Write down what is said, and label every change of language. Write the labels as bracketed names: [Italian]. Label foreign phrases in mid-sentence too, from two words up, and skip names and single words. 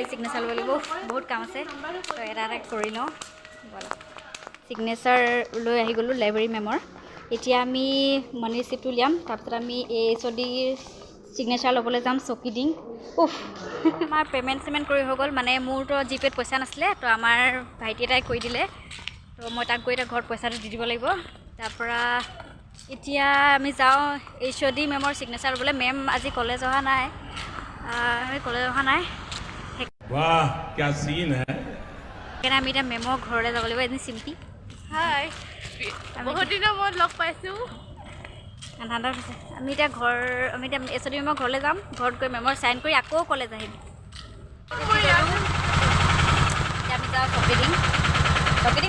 [Assamese] সিগনেচাৰ ল'ব লাগিব বহুত কাম আছে তো এটা এটা কৰি লওঁ সিগনেচাৰ লৈ আহি গ'লোঁ [English] library ma'am [Assamese] এতিয়া আমি [English] money receipt [Assamese] উলিয়াম তাৰপিছত আমি এছঅডিৰ সিগনেচাৰ ল'বলৈ যাম চকী দিং আমাৰ পেমেণ্ট কৰি হৈ গ'ল মানে মোৰতো জিপেত পইচা নাছিলে তো আমাৰ ভাইটি এটাই কৰি দিলে তো মই তাক গৈ এতিয়া ঘৰত পইচাটো দি দিব লাগিব তাৰপৰা এতিয়া আমি যাওঁ এছঅডি মেমৰ সিগনেচাৰ ল'বলৈ মেম আজি কলেজ অহা নাই [Hindi] वाह क्या सीन है [Assamese] সেইকাৰণে আমি এতিয়া মেমৰ ঘৰলৈ যাব লাগিব এদিন চিম্পি হাই বহুত দিনৰ মূৰত লগ পাইছোঁ ঠাণ্ডা হৈছে আমি এতিয়া এছঅডি মেমৰ ঘৰলৈ যাম ঘৰত গৈ মেমৰ সাইন কৰি আকৌ কলেজ আহিম এতিয়া আমি যাওঁ চকী